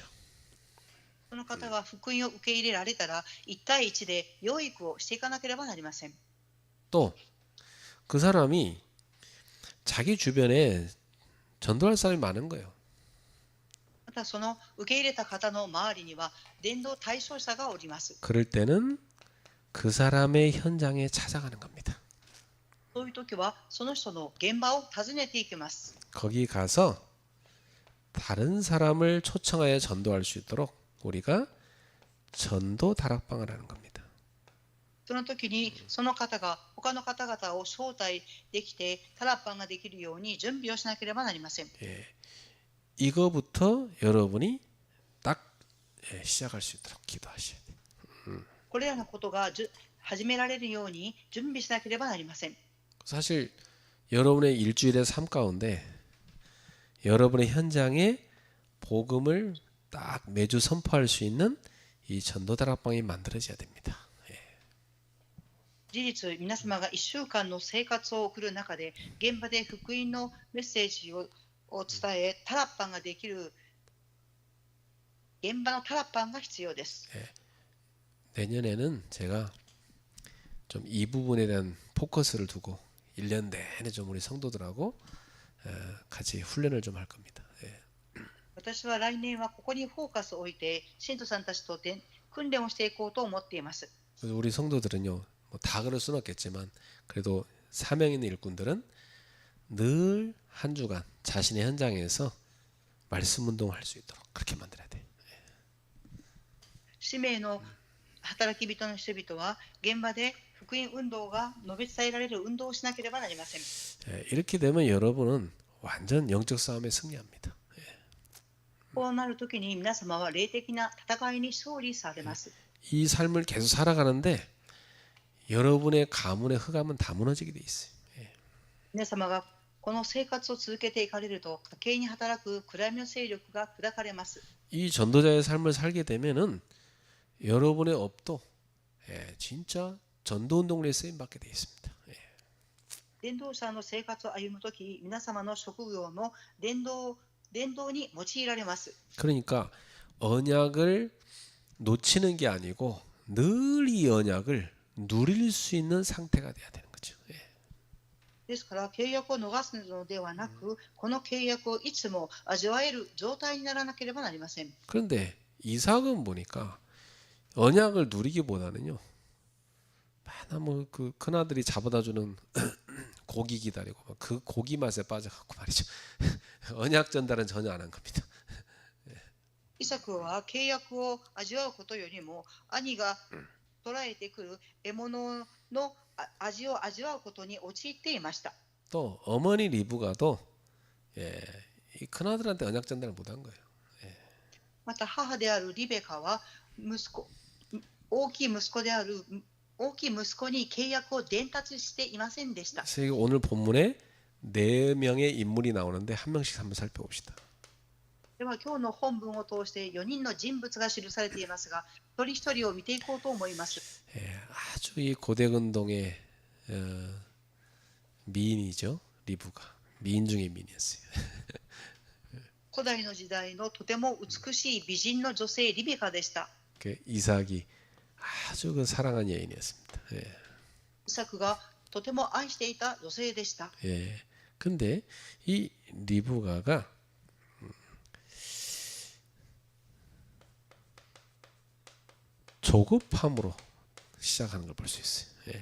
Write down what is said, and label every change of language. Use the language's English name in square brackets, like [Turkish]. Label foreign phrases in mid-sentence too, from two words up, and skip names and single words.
[Japanese] その方が福音を受け入れられたら、1対1で養育をしていかなければなりません。 [Korean] 또 그 사람이 자기 주변에 전도할 사람이 많은 거예요. [Japanese] またその受け入れた方の周りには伝道対象者がおります。 [Korean] 그럴 때는 그 사람의 현장에 찾아가는 겁니다. [Japanese] そういう時はその人の現場を訪ねていきます。 [Korean] 거기 가서 다른 사람을 초청하여 전도할 수 있도록 우리가 전도 다락방을 하는 겁니다. [Japanese] その時にその方が他の方々を招待できてタラッパンができるように準備をしなければなりません。 [Korean] 이거부터 여러분이 딱 시작할 수 있도록 기도하셔야 돼요. [Japanese] これらのことが始められるように準備しなければなりません。 [Korean] 사실 여러분의 일주일의 삶 가운데 여러분의 현장에 복음을 딱 매주 선포할 수 있는 이 전도 다락방이 만들어져야 됩니다. [Japanese] 事実、皆様が1週間の生活を送る中で、現場で福音のメッセージを伝え、タラッパンができる現場のタラッパンが必要です。 [Korean] 내년에는 제가 좀 이 부분에 대한 포커스를 두고 1년 내내 좀 우리 성도들하고 같이 훈련을 좀 할 겁니다. [Japanese] 私は来年はここにフォーカスを置いて、信徒さんたちと訓練をしていこうと思っています。 [Korean] 그래서 우리 성도들은요, 뭐 다 그럴 수는 없겠지만 그래도 사명 있는 일꾼들은 늘 한 주간 자신의 현장에서 말씀 운동을 할 수 있도록 그렇게 만들어야 돼. [Japanese] 使命の働き人の人々は現場で福音運動が述べ伝えられる運動をしなければなりません。 [Korean] 이렇게 되면 여러분은 완전 영적 싸움에 승리합니다. [Japanese] こうなるときに皆様は霊的な戦いに勝利されます。 [Korean] 이 삶을 계속 살아가는데 여러분의 가문의 흑암은 다 무너지게 돼 있어요. [Japanese] 皆様がこの生活を続けていかれると、家計に働く暗闇の勢力が砕かれます。 [Korean] 이 전도자의 삶을 살게 되면은 여러분의 업도 진짜 전도 운동에 쓰임 받게 돼 있습니다. [Japanese] 伝道者の生活を歩むとき、皆様の職業も伝道に用いられます。 [Korean] 그러니까 언약을 놓치는 게 아니고 늘 이 언약을 누릴 수 있는 상태가 돼야 되는 거죠. [Japanese] ですから、契約を逃すのではなく、この契約をいつも味わえる状態にならなければなりません。 [Korean] 그런데 이삭은 보니까 언약을 누리기보다는요, 맨날 뭐그 큰아들이 잡아다 주는 고기 기다리고 그 고기 맛에 빠져갖고 말이죠. 언약 전달은 전혀 안 한 겁니다. [Japanese] イサクは契約を味わうことよりも、兄が捉えてくる獲物の味を味わうことに陥っていました。 [Korean] 또 어머니 리브가도 이 큰아들한테 언약 전달을 못한 거예요. [Japanese] また母であるリベカは大きい息子に契約を伝達していませんでした。 [Korean] 그래서 오늘 본문에 4명의 인물이 나오는데 한 명씩 한번 살펴봅시다. [Japanese] では今日の本文を通して4人の人物が記されていますが、一人一人を見ていこうと思います。 [Korean] 아주 이 고대근동의 미인이죠. 리브가 미인 중에 미인이었어요. [Japanese] 古代の時代のとても美しい美人の女性リベカでした。 [Korean] 이삭이 아주 그 사랑한 여인이었습니다. [Japanese] イサクがとても愛していた女性でした。 [Korean] 근데 이 리브가가 조급함으로 시작하는 걸 볼 수 있어요.